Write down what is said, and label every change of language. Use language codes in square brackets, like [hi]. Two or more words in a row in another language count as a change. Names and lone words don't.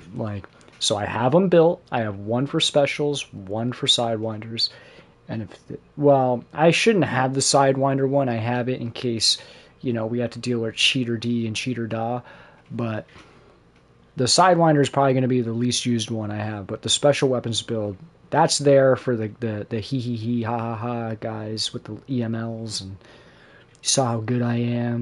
[en] Like, so I have them built. I have one for specials, one for sidewinders, and well, I shouldn't have the sidewinder one. I have it in case, we have to deal with cheater D and cheater Da, but the sidewinder is probably going to be the least used one I have. But the special weapons build, that's there for the hee hee hee ha ha ha guys with the EMLs and saw how good I am.